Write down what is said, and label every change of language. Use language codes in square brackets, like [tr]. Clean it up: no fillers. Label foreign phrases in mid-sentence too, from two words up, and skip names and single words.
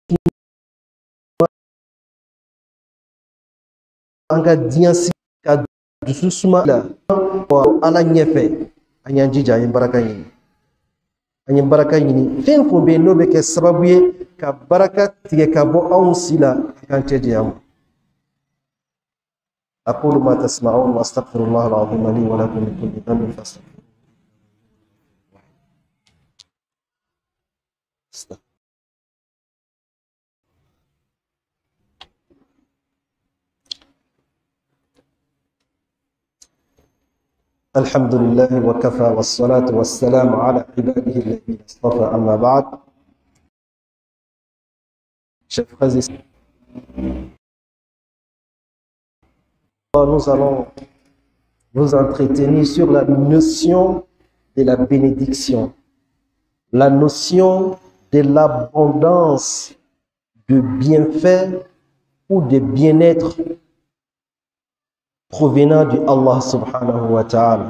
[bm] an ka diɲɛ sigi ka dusu suma la ala ɲɛfɛ an y'an jija an ye baraka ɲini an ye baraka ɲini fɛn fɛn bɛ yen n'o bɛ kɛ sababu ye ka baraka tigɛ ka bɔ anw si la an k'an cɛ janya ma [ar] أقول ما تسمعون وأستغفر الله العظيم لي ولكم من كل ذنب فاستغفروه الحمد لله وكفى والصلاة والسلام على عباده الذين اصطفى أما بعد [fr] chers frères et sœurs, nous allons nous entretenir sur la notion de la bénédiction, la notion de l'abondance de bienfaits ou de bien-être provenant de Allah [ar] سبحانه وتعالى.